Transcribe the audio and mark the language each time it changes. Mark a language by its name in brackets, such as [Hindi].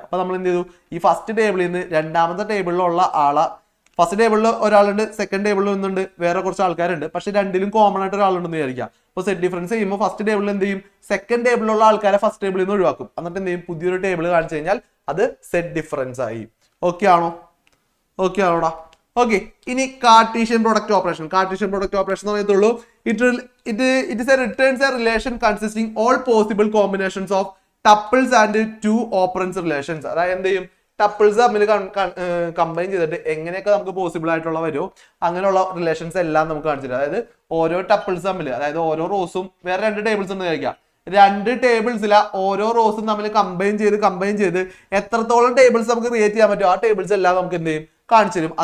[Malayalam] അപ്പൊ നമ്മൾ എന്ത് ചെയ്തു, ഈ ഫസ്റ്റ് ടേബിളിൽ നിന്ന് രണ്ടാമത്തെ ടേബിളിലുള്ള ആളെ, ഫസ്റ്റ് ടേബിളിൽ ഒരാളുണ്ട്, സെക്കൻഡ് ടേബിളിൽ നിന്നുണ്ട് വേറെ കുറച്ച് ആൾക്കാരുണ്ട്, പക്ഷെ രണ്ടിലും കോമൺ ആയിട്ട് ഒരാളുണ്ടെന്ന് വിചാരിക്കുക. അപ്പോൾ സെറ്റ് ഡിഫറൻസ് ചെയ്യുമ്പോൾ ഫസ്റ്റ് ടേബിളിൽ എന്ത് ചെയ്യും, സെക്കൻഡ് ടേബിളിലുള്ള ആൾക്കാരെ ഫസ്റ്റ് ടേബിളിൽ നിന്ന് ഒഴിവാക്കും. എന്നിട്ട് എന്ത് ചെയ്യും, പുതിയൊരു ടേബിൾ കാണിച്ചു കഴിഞ്ഞാൽ അത് സെറ്റ് ഡിഫറൻസ് ആയി. ഓക്കെ ആണോ? ഓക്കെ ആണോടാ? ഓക്കെ, ഇനി Cartesian product operation. Cartesian product operation എന്ന് പറയത്തുള്ളൂ [English] it is a returns a relation consisting all possible combinations of tuples and two operants relations. [Malayalam] അതായത് എന്ത് ചെയ്യും, ടപ്പിൾസ് തമ്മിൽ കമ്പൈൻ ചെയ്തിട്ട് എങ്ങനെയൊക്കെ നമുക്ക് പോസിബിൾ ആയിട്ടുള്ള വരുമോ അങ്ങനെയുള്ള റിലേഷൻസ് എല്ലാം നമുക്ക് കാണിച്ചിട്ട്, അതായത് ഓരോ ടപ്പിൾസ് തമ്മിൽ, അതായത് ഓരോ റോസും വേറെ 2 ടേബിൾസ് എന്ന് കഴിക്കാം, 2 ടേബിൾസില ഓരോ റോസും തമ്മിൽ കമ്പൈൻ ചെയ്ത് എത്രത്തോളം ടേബിൾസ് നമുക്ക് ക്രിയേറ്റ് ചെയ്യാൻ പറ്റും ആ ടേബിൾസ് എല്ലാം നമുക്ക് എന്ത് ചെയ്യും, കാണിച്ചു തരും.